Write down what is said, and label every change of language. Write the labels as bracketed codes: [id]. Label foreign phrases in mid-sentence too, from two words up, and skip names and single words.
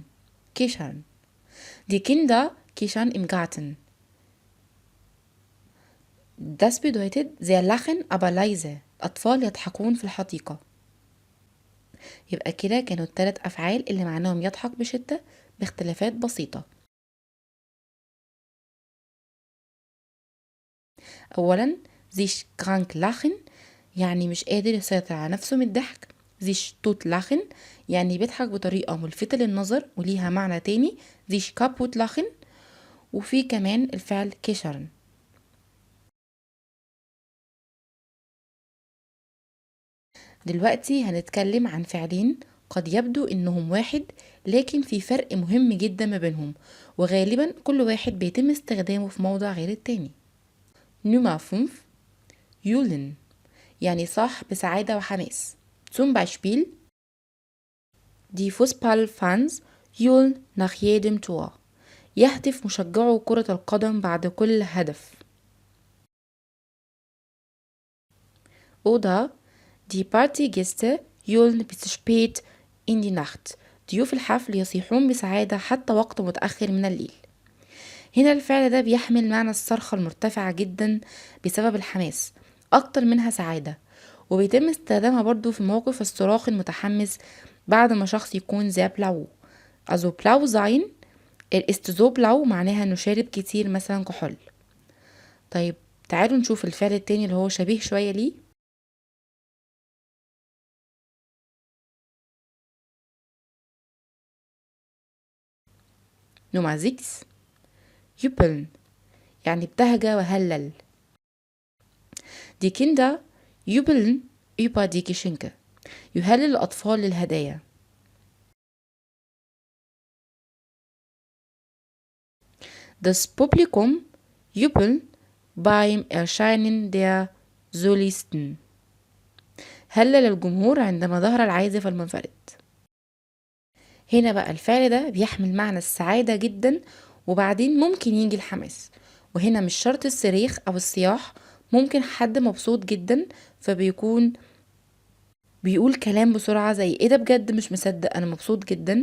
[de] كيشرن. Die Kinder kichern im Garten. Das bedeutet sie lachen aber leise. [ar] الأطفال يضحكون في الحديقة. يبقى كده كانوا ال3 أفعال اللي معناهم يضحك بشدة باختلافات بسيطة. أولا [de] sich krank lachen [ar] يعني مش قادر يسيطر على نفسه من الضحك. [de] sich tot lachen [ar] يعني بيضحك بطريقة ملفتة للنظر وليها معنى تاني [de] sich kaputt lachen. [ar] وفي كمان الفعل كشرن. دلوقتي هنتكلم عن فعلين قد يبدو انهم واحد لكن في فرق مهم جدا ما بينهم وغالبا كل واحد بيتم استخدامه في موضع غير التاني. نمرة 5 يولن يعني صاح بسعادة وحماس. [de] zum Beispiel Die Fußballfans jubeln nach jedem Tor. [ar] يهتف مشجعو كرة القدم بعد كل هدف. [de] Oder Die Partygäste jubeln bis spät in die Nacht. [ar] ضيوف الحفل يصيحون بسعادة حتى وقت متأخر من الليل. هنا الفعل ده بيحمل معنى الصرخة المرتفعة جدا بسبب الحماس أكتر منها سعادة. وبيتم استخدامها برضو في موقف الصراخ المتحمس بعد ما شخص يكون زي بلاو. [de] also blau sein ist so blau [ar] معناها انه شارب كتير مثلا كحول. طيب تعالوا نشوف الفعل التاني اللي هو شبيه شوية ليه. [de] Nummer 6 jubeln [ar] يعني ابتهج وهلل. [de] Die Kinder jubeln über die Geschenke [ar] يهلل الأطفال للهدايا. [de] Das Publikum jubeln beim Erscheinen der Solisten [ar] هلل الجمهور عندما ظهر العازف المنفرد. هنا بقى الفعل ده بيحمل معنى السعادة جدا وبعدين ممكن يجي الحماس، وهنا مش شرط الصريخ أو الصياح، ممكن حد مبسوط جدا فبيكون بيقول كلام بسرعة زي ايه ده بجد مش مصدق انا مبسوط جدا.